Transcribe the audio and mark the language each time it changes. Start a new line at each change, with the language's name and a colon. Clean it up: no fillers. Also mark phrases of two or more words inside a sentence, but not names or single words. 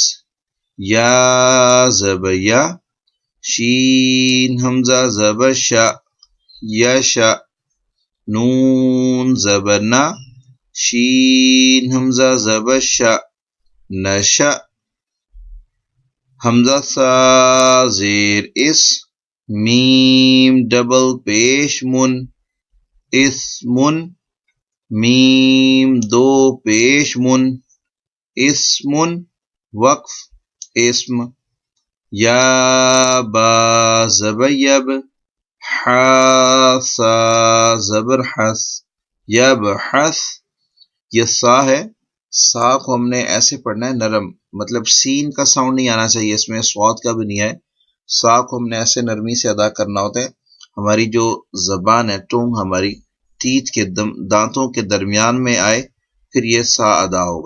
Urdu: یا زبر یا شین حمزہ زبر شا یشا نون زبر نا شین حمزہ زبر شا نشا. حمزہ سا زیر اس میم ڈبل پیش من اسمن میم دو پیش من اسمن وقف اسم. یا با زبر یب حاسا زبر حس یب حس. یہ سا ہے، سا کو ہم نے ایسے پڑھنا ہے نرم، مطلب سین کا ساؤنڈ نہیں آنا چاہیے اس میں، سواد کا بھی نہیں ہے. سا کو ہم نے ایسے نرمی سے ادا کرنا ہوتا ہے. ہماری جو زبان ہے، ٹونگ ہماری تیت کے دانتوں کے درمیان میں آئے، پھر یہ سا ادا ہوگا.